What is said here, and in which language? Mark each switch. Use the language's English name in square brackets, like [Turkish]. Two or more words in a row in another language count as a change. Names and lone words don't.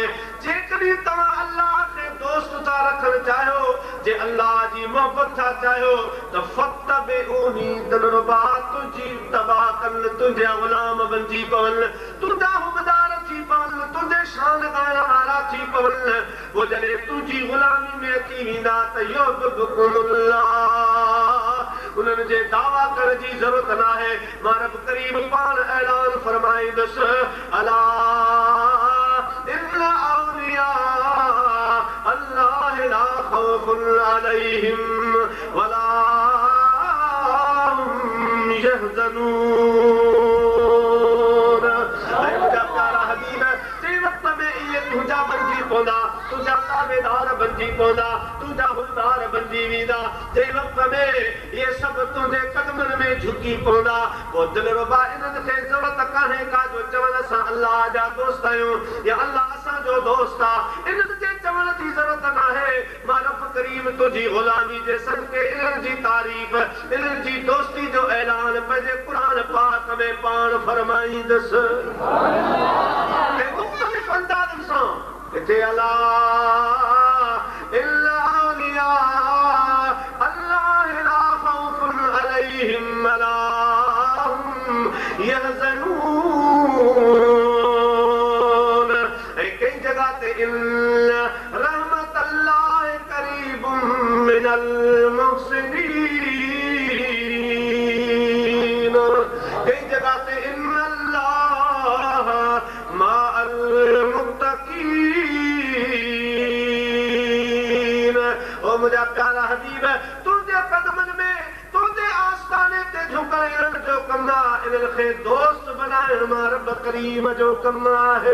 [Sindhi] जेकॾहिं तव्हां अल्लाह खे दोस्त था रखणु चाहियो, जे अल्लाह जी मोहबत था चाहियो त फत्तबिऊनी दिलरुबा तुंहिंजी तबाह कनि, तुंहिंजा ग़ुलाम बणिजी पवनि, तुंहिंजा हुबदार थी पवनि, तुंहिंजे शान ॻाइण वारा थी पवनि। पोइ जॾहिं तुंहिंजी ग़ुलामी में अची वेंदा त युहब्बुकुमुल्लाह, उन्हनि जे दावा करण जी ज़रूरत न आहे। मां रब करीम पाण ऐलान फरमाईंदुसि, [Arabic] ألا إن أولياء الله لا خوف عليهم ولا هم يحزنون. [Sindhi] ऐ मुंहिंजा प्यारा हबीब, जे वक़्त में इहे तुंहिंजा बणिजी पवंदा, तुंहिंजा ताबेदार बणिजी पवंदा, तुंहिंजा हुबदार बणिजी वेंदा, जे वक़्त में इहे सभु तुंहिंजे क़दमनि में झुकी पवंदा, पोइ दिलरुबा इन्हनि खे ज़रूरत कान्हे का जो चवनि असां अल्लाह जा दोस्त आहियूं या अल्लाह असांजो दोस्त आहे। इन्हनि जे चवण जी ज़रूरत न आहे। मां रब करीम तुंहिंजी ग़ुलामी जे सदके इन्हनि जी तारीफ़, इन्हनि जी दोस्ती जो ऐलान पंहिंजे क़ुरान पाक में पाण फरमाईंदुसि। ऐं मुख़्तलिफ़ अंदाज़नि सां हिते [Arabic] ألا إلا أولياء الله لا خوف عليهم ولا هم يحزنون. [Sindhi] ऐं कई जगह ते [Arabic] إن رحمة الله قريب من المحسنين. [Sindhi] कई जगह ते [Arabic] إن الله مع المتقين. [Sindhi] ओ मुंहिंजा प्यारा हबीब, तुंहिंजे क़दमनि में, तुंहिंजे आस्ताने ते झुकण इन्हनि जो कमु आहे, इन्हनि खे दोस्त बनाइण मां रब करीम जो कमु आहे।